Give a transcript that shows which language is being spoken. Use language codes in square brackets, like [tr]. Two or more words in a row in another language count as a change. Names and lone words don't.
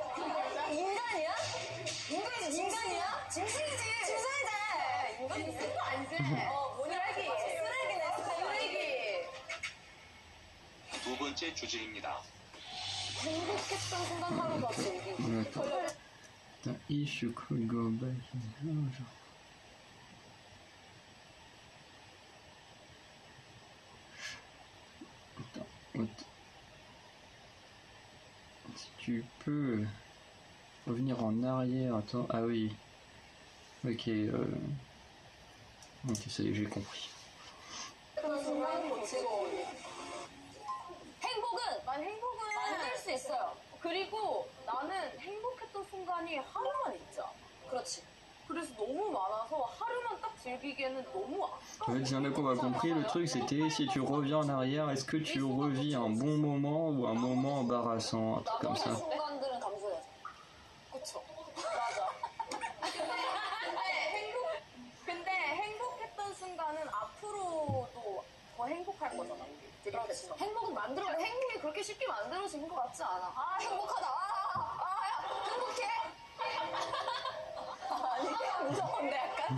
[ko] 인간이야? 인간이지, 인간이야? 짐승이지. 짐승이지. 인간이지. 이거 아니지? 쓰레기. 쓰레기네, 쓰레기. 두 번째 주제입니다. 행복했던 순간 하루 더 즐기기. [fr] Putain, [en] if you could go back in time, [fr] genre. Si tu peux revenir en arrière, attends, ah oui. Ok, ok, ça y est, j'ai compris. [ko] 그런 순간 더 즐거워요. 행복은 만들 수 있어요. 그리고 나는 행복했던 순간이 하루만 있자. 그렇지. 그래서 너무 많아서 하루만 딱 즐기기에는 너무 [fr] En [ko] 아까워. [fr] fait, si on a compris, le truc c'était si tu reviens en arrière, est-ce que tu revis un bon moment ou un moment embarrassant, un truc comme ça. [ko] 순간들은 감수해야죠. 그쵸. 맞아. 근데 행복했던 순간은 앞으로도 더 행복할 거잖아. 우리. 그렇지. 행복은 만들어. 행복이 그렇게 쉽게 만들어지는 것 같지 않아. 아, 행복하다. 야, 행복해. 아니, 무서운데 약간.